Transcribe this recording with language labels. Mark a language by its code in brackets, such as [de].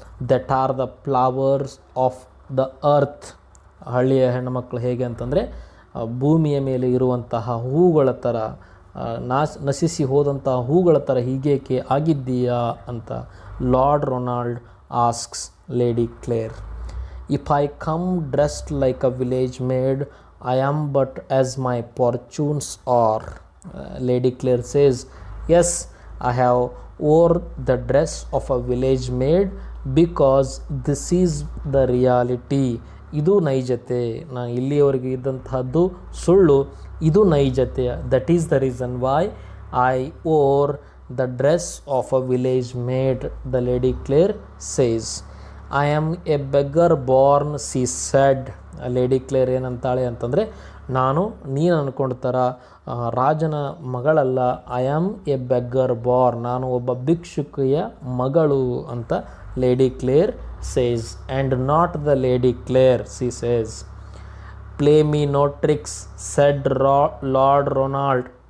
[en] That are the flowers of the earth. [kn] ಹಳ್ಳಿಯ ಹೆಣ್ಣುಮಕ್ಕಳು ಹೇಗೆ ಅಂತಂದರೆ ಭೂಮಿಯ ಮೇಲೆ ಇರುವಂತಹ ಹೂಗಳ ಥರ, ನಶಿಸಿ ಹೋದಂತಹ ಹೂಗಳ ಥರ ಹೀಗೇಕೆ ಆಗಿದ್ದೀಯಾ ಅಂತ lord Ronald asks lady Clare. [en] If I come dressed like a village maid, I am but as my fortunes are. [kn] Lady Clare says, S, [en] I have wore the dress of a village maid because this is the reality. [kn] ಇದು ನೈಜತೆ. ನಾನು ಇಲ್ಲಿಯವರೆಗೆ ಇದ್ದಂತಹದ್ದು ಸುಳ್ಳು, ಇದು ನೈಜತೆ. [en] That is the reason why I wore the dress of a village maid, the lady Clare says. I am a beggar born, she said. [kn] Lady Clare ಏನಂತಾಳೆ ಅಂತಂದರೆ, ನೀನು ಅಂದ್ಕೊಂಡ ಥರ ರಾಜನ ಮಗಳಲ್ಲ, [en] I am a beggar born, [kn] ನಾನು ಒಬ್ಬ ಭಿಕ್ಷುಕಿಯ ಮಗಳು ಅಂತ lady Clare says. [en] And not the lady Clare, she says. Play me no tricks said lord Ronald.